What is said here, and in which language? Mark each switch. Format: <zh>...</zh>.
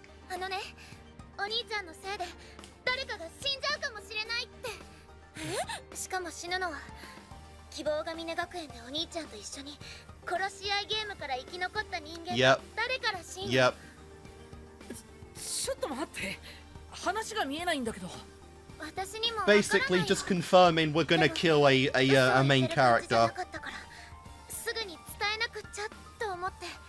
<ja>あのね、お兄ちゃんのせいで誰かが死んじゃうかもしれないって。しかも死ぬのは希望が峰学園でお兄ちゃんと一緒に殺し合いゲームから生き残った人間が誰から死んだ。ちょっと待って、話が見えないんだけど。</ja> <en>Basically, just confirming we're gonna kill a main character.</en> <ja>すぐに伝えなくっちゃと思って。</ja>